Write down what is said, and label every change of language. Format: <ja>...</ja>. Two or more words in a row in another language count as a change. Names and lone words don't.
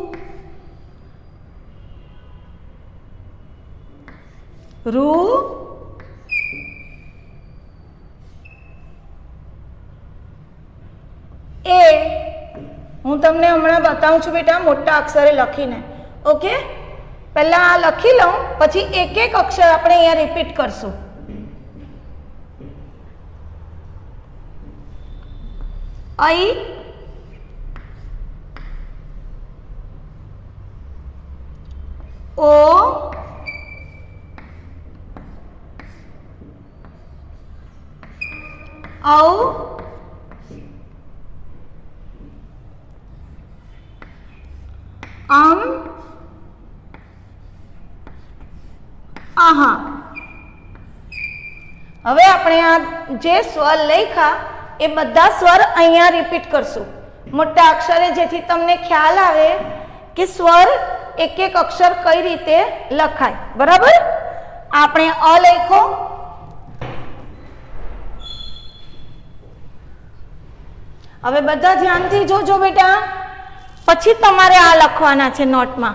<gu>રૂ એ હું તમને હમણાં બતાવું છું બેટા મોટા અક્ષરે લખીને. ઓકે, પહેલા આ લખી લઉં પછી એક એક અક્ષર આપણે અહીંયા રિપીટ કરશું. ऐ ओ औ आहा. હવે આપણે આ જે સ્વર લખ્યા એ બધા સ્વર અહીંયા રિપીટ કરશું મોટા અક્ષરે, જેથી તમને ખ્યાલ આવે કે સ્વર એક એક અક્ષર કઈ રીતે લખાય. બરાબર, આપણે અ લખો, હવે બધા ધ્યાનથી જોજો બેટા, પછી તમારે આ લખવાના છે નોટમાં.</gu>